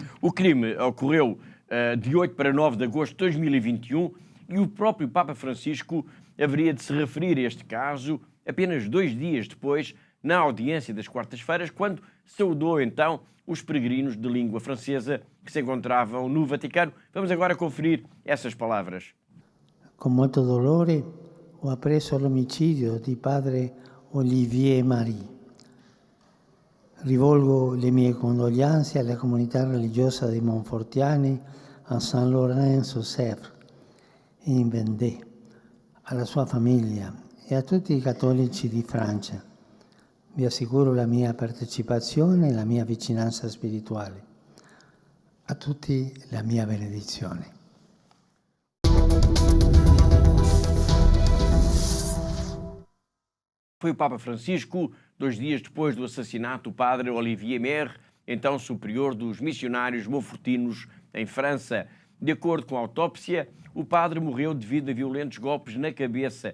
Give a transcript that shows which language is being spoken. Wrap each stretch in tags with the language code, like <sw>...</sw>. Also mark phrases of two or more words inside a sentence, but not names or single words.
<pt>O crime ocorreu de 8 para 9 de agosto de 2021 e o próprio Papa Francisco haveria de se referir a este caso apenas 2 dias depois, na audiência das quartas-feiras, quando saudou então os peregrinos de língua francesa que se encontravam no Vaticano. Vamos agora conferir essas palavras. Com muito</pt> <it>dolor, ho appreso l'omicidio di padre Olivier Marie. Rivolgo le mie condoglianze alla comunità religiosa dei Monfortiani a Saint-Laurent-sur-Sèvre, in Vendée, alla sua famiglia e a tutti i cattolici di Francia. Vi assicuro la mia partecipazione e la mia vicinanza spirituale. A tutti la mia benedizione.</it> <pt>Foi o Papa Francisco, 2 dias depois do assassinato do padre Olivier Maire, então superior dos missionários monfortinos em França. De acordo com a autópsia, o padre morreu devido a violentos golpes na cabeça.</pt>